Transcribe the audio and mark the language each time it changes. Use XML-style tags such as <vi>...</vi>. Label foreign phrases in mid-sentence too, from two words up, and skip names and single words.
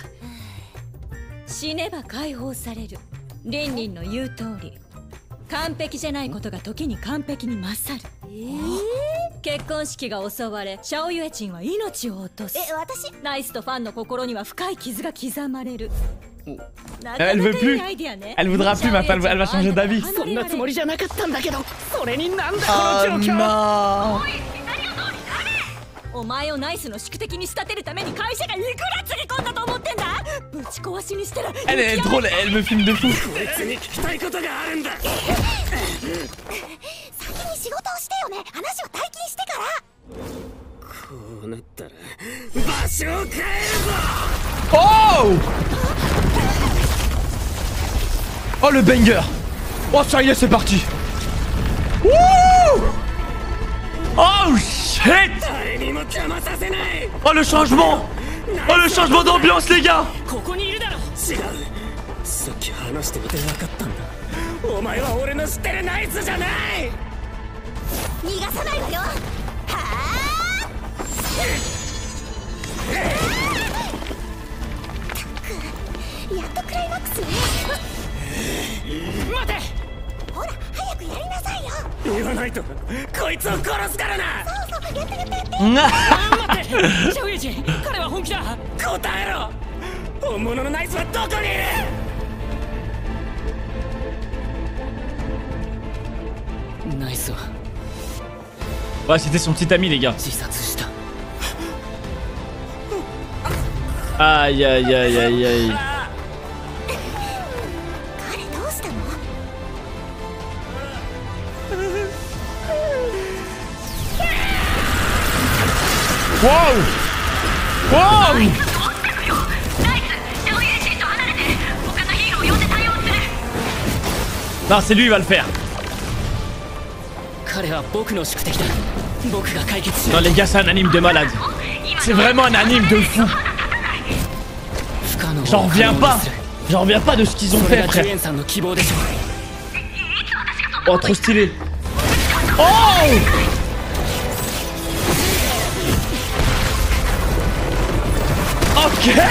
<ja>死ねば解放される。リンリンの言う通り、完璧じゃないことが時に完璧に勝る。結婚式が襲われ、シャオユエチンは命を落とす。私？ナイスとファンの心には深い傷が刻まれる。</ja> <fr>Elle veut plus. Elle voudra plus maintenant. Elle va changer d'avis.</fr> <ja>そんなつもりじゃなかったんだけど、それになんだこ</ja> <fr>Oh</fr> <ja>の状況。</ja> <fr>non.</fr> <ja>お前をナイスの宿敵に仕立てるために会社がいくらつぎ込んだと思ってんだ。ぶち壊しにしたら。</ja> <fr>Elle est drôle. Elle me filme de fou.</fr> <ja>こいつに聞きたいことがあるんだ。先に仕事をしてよね。話を体験してから。こうなったら場所を変えるぞ。</ja> <fr>Oh. Oh le banger. Oh ça y est, c'est parti. Wouh.</fr> <en>Oh shit.</en> <ja>誰にも邪魔させない。</ja> <fr>Oh le changement. Oh le changement d'ambiance les gars.</fr> <ja>ここにいるだろ。違う、さっき話してみて分かったんだ。お前は俺の知ってるナイツじゃない。逃がさないわよ。はあ。やっとクライマックスね。待て。ほら早くやりなさいよ。言わないとこいつを殺すからな。そうそう、やってやってやって。待って、シャオエイチ、彼は本気だ。答えろ。本物のナイツはどこにいる。ナイスは</ja> <fr>Ouais, c'était son petit ami les gars.</fr> <ja>自殺した。</ja> <fr>Aïe aïe aïe aïe aïe.</fr> <ja>彼どうしたの？ Wow. Wow.</ja> <fr>Non, c'est lui, il va le faire.</fr> <ja>彼は僕の宿敵だ。僕が解決する。</ja> <fr>Non les gars, c'est un anime de malade. C'est vraiment un anime de fou. J'en reviens pas. J'en reviens pas de ce qu'ils ont fait, frère. Oh, trop stylé. Oh. Ok.</fr>